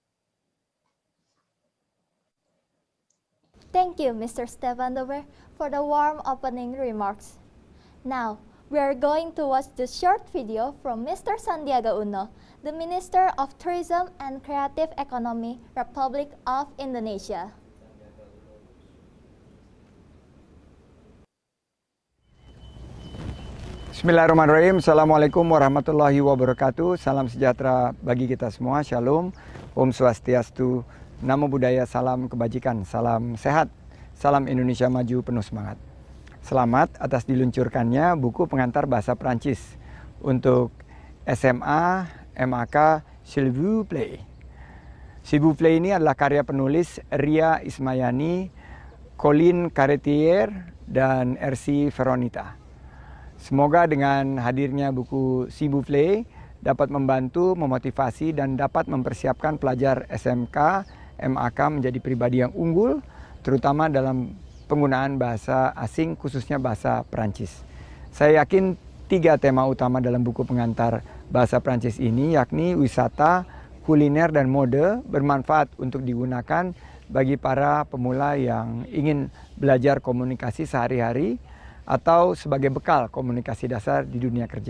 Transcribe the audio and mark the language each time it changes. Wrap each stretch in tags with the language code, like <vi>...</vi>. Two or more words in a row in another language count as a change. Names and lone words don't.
<en>Thank you, Mr. Stefan Dover, for the warm opening remarks. Now, we are going to watch the short video from Mr. Sandiaga Uno, the Minister of Tourism and Creative Economy, Republic of Indonesia.</en> <ar>بسم الله الرحمن الرحيم. السلام عليكم ورحمة الله وبركاته.</ar> <id>Salam sejahtera bagi kita semua. Shalom.</id> <ban>Om Swastiastu.</ban> <pi>Namo Buddhaya.</pi> <id>Salam kebajikan. Salam sehat. Salam Indonesia maju penuh semangat. Selamat atas diluncurkannya buku pengantar bahasa Prancis untuk SMA, MAK, S'il vous plaît. S'il vous plaît ini adalah karya penulis Ria Ismayani, Colin Carretier, dan RC Veronita. Semoga dengan hadirnya buku S'il vous plaît dapat membantu, memotivasi, dan dapat mempersiapkan pelajar SMK, MAK menjadi pribadi yang unggul, terutama dalam penggunaan bahasa asing, khususnya bahasa Perancis. Saya yakin 3 tema utama dalam buku pengantar bahasa Perancis ini, yakni wisata, kuliner, dan mode, bermanfaat untuk digunakan bagi para pemula yang ingin belajar komunikasi sehari-hari atau sebagai bekal komunikasi dasar di dunia kerja.</id>